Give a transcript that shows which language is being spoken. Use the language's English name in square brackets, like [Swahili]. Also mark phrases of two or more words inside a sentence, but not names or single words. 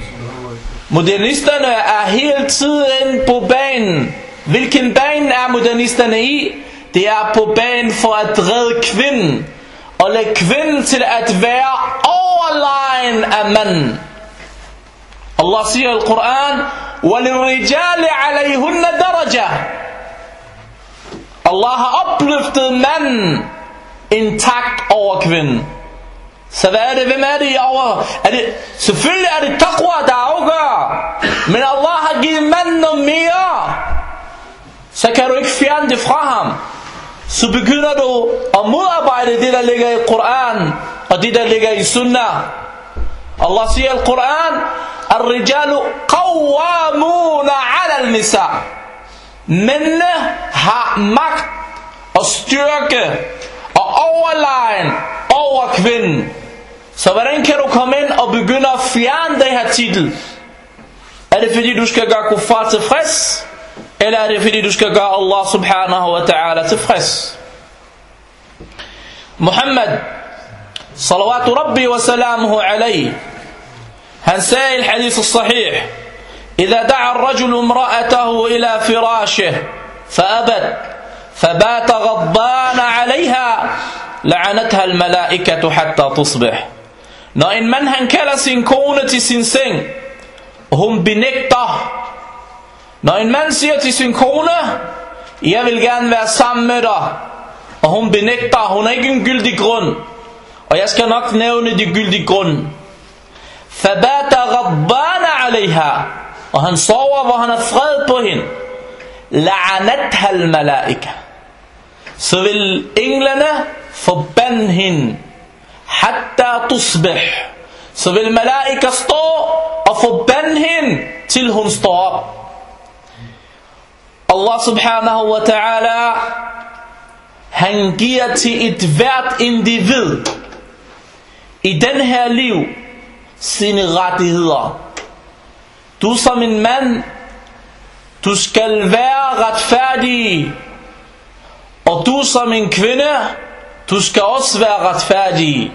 [Danish] Modernisterne er hele tiden på banen. Hvilken bane er modernisterne i? Det er på banen for at redde kvinden, og lægge kvinden til at være overlegen af manden. Allah siger i Koran: [Arabic] وَلِلْرِجَالِ عَلَيْهُنَّ دَرَجَةً. [Danish] Allah har opløftet manden en takt over kvinden. Så hvad er det? Hvem er det i over? Selvfølgelig er det taqwa, der afgør. Men Allah har givet manden noget mere. Så kan du ikke fjerne det fra ham. Så begynder du at modarbejde det, der ligger i Koran, og det, der ligger i Sunnah. Allah siger i Koran: [Arabic] الرجال قوامون على النساء. [Danish] Mændene har magt og styrke og overlegen over kvinden. Så hvordan kan du komme ind og begynde at fjerne den her titel? Er det fordi du skal gøre kuffar tilfreds? Eller er det fordi du skal gøre [Arabic] الله سبحانه وتعالى [Danish] tilfreds? [Arabic] محمد صلوات ربي وسلامه عليه, [Danish] han sagde i [Arabic] hadith sahih: إذا دعا الرجل امرأته إلى فراشه فأبت فبات غضبان عليها لعنتها الملائكة حتى تصبح. [Danish] Når en mand han kalder sin kone til sin seng, og hun benægter. Når en mand siger til sin kone: jeg vil gerne være sammen med dig, og hun benægter, hun er ikke en gyldig grund, og jeg skal nok nævne de gyldige grund. [Arabic] فبات غضبان عليها, [Danish] og han sover, hvor han er fred på hende. [Arabic] لعنتها الملائكة, [Danish] så vil englene forbande hende. [Arabic] حتى تصبح, [Danish] så vil malaika stå og forbande hende til hun står op. [Arabic] الله سبحانه وتعالى, [Danish] han giver til et hvert individ i den her liv sine rettigheder. Du som en mand, du skal være retfærdig, og du som en kvinde, du skal også være retfærdig.